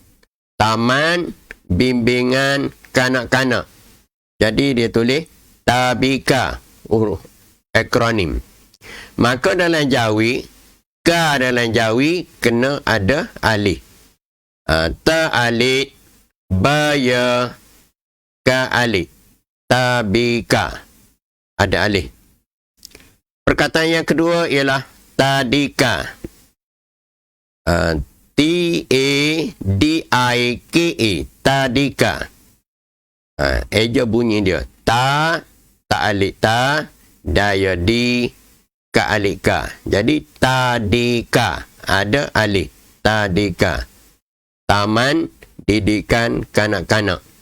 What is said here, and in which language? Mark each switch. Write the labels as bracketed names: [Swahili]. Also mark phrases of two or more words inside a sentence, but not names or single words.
[Malay] Taman Bimbingan Kanak-kanak. Jadi dia tulis tabika, huruf akronim. Maka dalam Jawi, ka dalam Jawi kena ada alif. Ta alif, ba ya, ka alif. Tabika, ada alif. Perkataan yang kedua ialah tadika. [English] T-A-D-I-K-A, [Malay] tadika. Eja bunyi dia. Ta alif ta, daya di, ka alif ka. Jadi tadika, ada alif. Tadika. Taman Didikan Kanak-kanak.